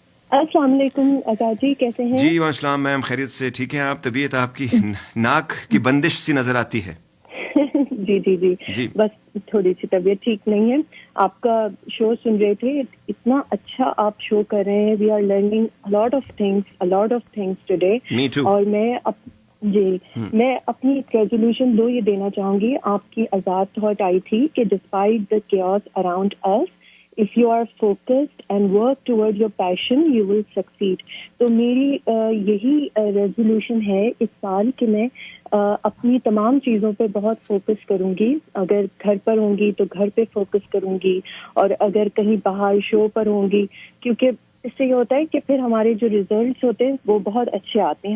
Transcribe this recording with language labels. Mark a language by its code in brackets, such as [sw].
[ur] السلام علیکم آزاد جی, کیسے ہیں؟ جی وعلیکم السلام میم, خیریت سے, ٹھیک ہیں آپ؟ طبیعت آپ کی ناک کی بندش سی نظر آتی ہے. جی جی جی جی بس تھوڑی سی طبیعت ٹھیک نہیں ہے. آپ کا شو سن رہے تھے, اتنا اچھا آپ شو کر رہے ہیں. [en] We are learning a lot of things today. Me too. [ur] اور میں اپنی ریزولوشن 2 یہ دینا چاہوں گی. آپ کی آزاد تھاٹ آئی تھی کہ [en] Despite the chaos around us, if you are focused and work toward your passion, you will succeed. [ur] تو میری یہی ریزولوشن ہے اس سال کہ میں اپنی تمام چیزوں پہ بہت فوکس کروں گی. اگر گھر پر ہوں گی تو گھر پہ فوکس کروں گی, اور اگر کہیں باہر شو پر ہوں گی, کیونکہ اس سے یہ ہوتا ہے کہ پھر ہمارے جو ریزلٹس ہوتے ہیں وہ بہت اچھے آتے ہیں.